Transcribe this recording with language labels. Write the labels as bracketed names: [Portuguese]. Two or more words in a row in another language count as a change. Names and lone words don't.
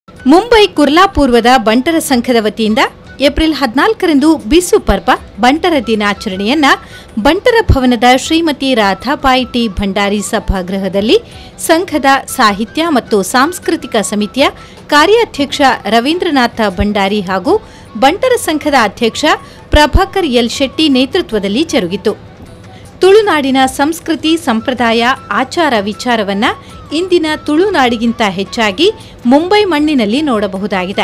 [Kannada] ಮುಂಬೈ ಕುರ್ಲಾ ಪೂರ್ವದ ಬಂಟರ ಸಂಘದ ವತಿಯಿಂದ ಏಪ್ರಿಲ್ 14ರಂದು ಬಿಸು ಪರ್ವ ಬಂಟರ ದಿನಾಚರಣೆಯನ್ನ ಬಂಟರ ಭವನದ ಶ್ರೀಮತಿ ರಾಧಾಬಾಯಿ ಟಿ ಭಂಡಾರಿ ಸಭಾಗೃಹದಲ್ಲಿ ಸಂಘದ ಸಾಹಿತ್ಯ ಮತ್ತು ಸಾಂಸ್ಕೃತಿಕ ಸಮಿತಿಯ ಕಾರ್ಯಾಧ್ಯಕ್ಷ ರವೀಂದ್ರನಾಥ ಭಂಡಾರಿ ಹಾಗೂ ಬಂಟರ ಸಂಘದ ಅಧ್ಯಕ್ಷ ಪ್ರಭಾಕರ್ ಎಲ್ ಶೆಟ್ಟಿ ನೇತೃತ್ವದಲ್ಲಿ ಜರುಗಿತು. ತುಳುನಾಡಿನ ಸಂಸ್ಕೃತಿ, ಸಂಪ್ರದಾಯ, ಆಚಾರ ವಿಚಾರವನ್ನ ಇಂದಿನ ತುಳುನಾಡಿಗಿಂತ ಹೆಚ್ಚಾಗಿ ಮುಂಬೈ ಮಣ್ಣಿನಲ್ಲಿ ನೋಡಬಹುದಾಗಿದೆ.